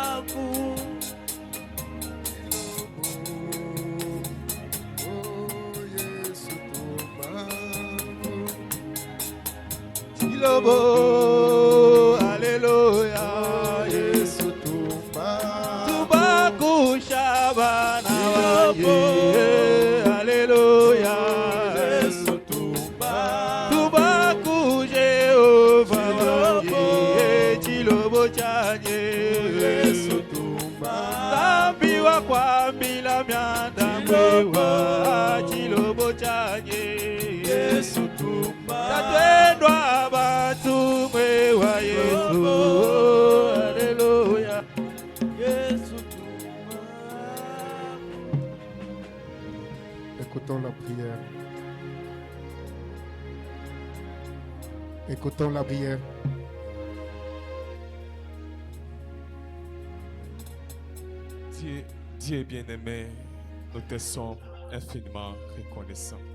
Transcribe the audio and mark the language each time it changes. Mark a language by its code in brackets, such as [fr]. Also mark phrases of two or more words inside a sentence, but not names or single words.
[lu] Tilobo, Alléluia, Yesu tumba. Tumba kushabana wanje, Alléluia, Yesu tumba. Tumba kujehova wanje, Tilobo chanye, Yesu tumba. Zambi wa kwambila myanda mwewa, Tilobo chanye, Yesu tumba. Tatendwa batu mwewa Yesu, Alléluia, Yesu tumba. [fr] Écoutons la prière. Écoutons la prière. Dieu bien-aimé, nous te sommes infiniment reconnaissants.